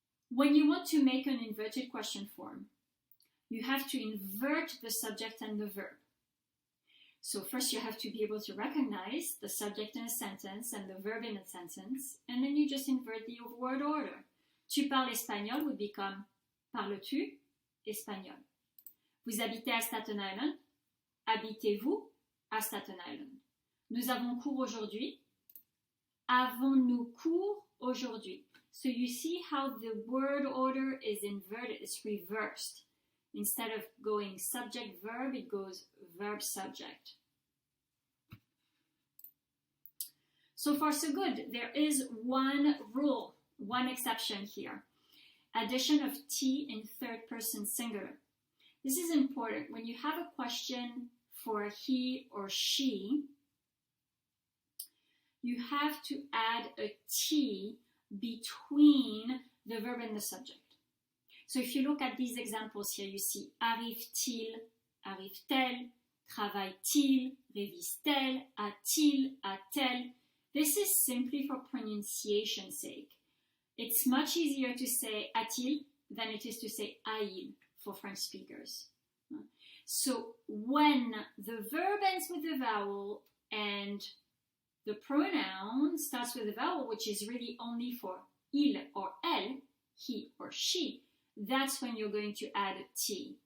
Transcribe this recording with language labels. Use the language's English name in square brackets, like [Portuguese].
[English] When you want to make an inverted question form, you have to invert the subject and the verb. So first you have to be able to recognize the subject in a sentence and the verb in a sentence, and then you just invert the word order. [French] Tu parles espagnol [English] would become [French] parles-tu espagnol. Vous habitez à Staten Island? Habitez-vous à Staten Island? Nous avons cours aujourd'hui? Avons-nous cours aujourd'hui? [English] So you see how the word order is inverted, it's reversed. Instead of going subject-verb, it goes verb-subject. So far, so good. There is one rule, one exception here. Addition of T in third person singular. This is important. When you have a question for he or she, you have to add a T between the verb and the subject. So if you look at these examples here, you see arrive-t-il, arrive-t-elle, travaille-t-il, révise-t-elle, a-t-il, a-t-elle. This is simply for pronunciation's sake. It's much easier to say a-t-il than it is to say a-il for French speakers. So when the verb ends with a vowel and the pronoun starts with a vowel, which is really only for il or elle, he or she, that's when you're going to add a T.